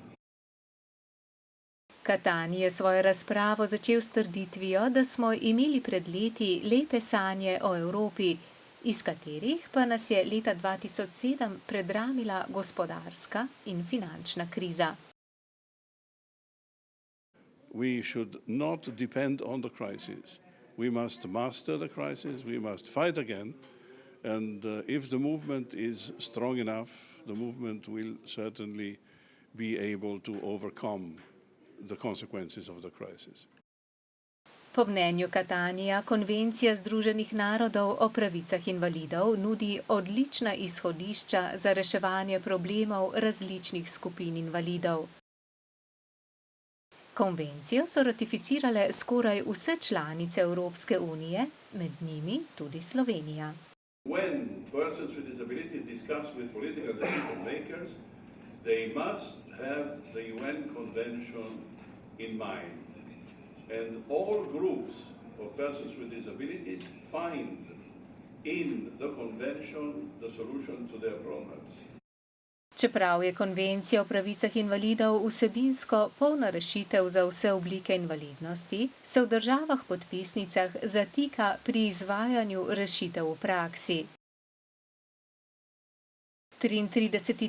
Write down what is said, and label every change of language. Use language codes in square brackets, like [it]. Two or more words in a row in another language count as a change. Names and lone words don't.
[sl] Catani je svojo razpravo začel s trditvijo, da smo imeli pred leti lepe sanje o Evropi, iz katerih pa nas je leta 2007 predramila gospodarska in finančna kriza. [en] We should not depend on the crisis. We must master the crisis, we must fight again, and if the movement is strong enough, the movement will certainly be able to overcome the consequences of the crisis. [sl] Po mnenju Catanija, Konvencija Združenih narodov o pravicah invalidov nudi odlična izhodišča za reševanje problemov različnih skupin invalidov. Konvencijo so ratificirale skoraj vse članice Evropske unije, med njimi tudi Slovenija. [en] When persons with disabilities discuss with political decision makers, they must have the UN Convention in mind. And all groups of persons with disabilities find in the convention the solution to their problems. [sl] Čeprav je konvencija o pravicah invalidov vsebinsko polna rešitev za vse oblike invalidnosti, se v državah podpisnicah zatika pri izvajanju rešitev v praksi. 33.